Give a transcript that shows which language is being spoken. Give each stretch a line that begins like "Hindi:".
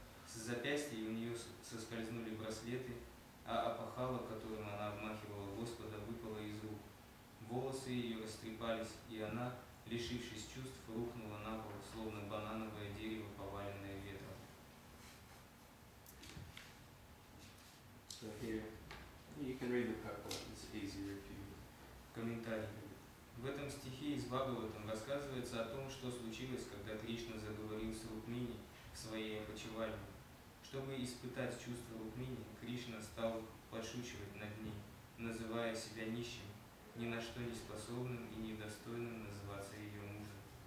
Russian: С запястья у нее соскользнули браслеты, а опахало, которым она обмахивала Господа, выпало из рук. Волосы ее растрепались, и она, лишившись чувств, рухнула на пол, словно банановое дерево, поваленное ветром.
English: So here, you can read the purport, it's easier if you...
Russian: Комментарий. В этом стихе из Бхагаватам рассказывается о том, что случилось, когда Кришна заговорил с Рукмини в своей опочивальне. Чтобы испытать чувство Рукмини, Кришна стал подшучивать над ней, называя себя нищим, ни на что не способным и недостойным называться ее мужем.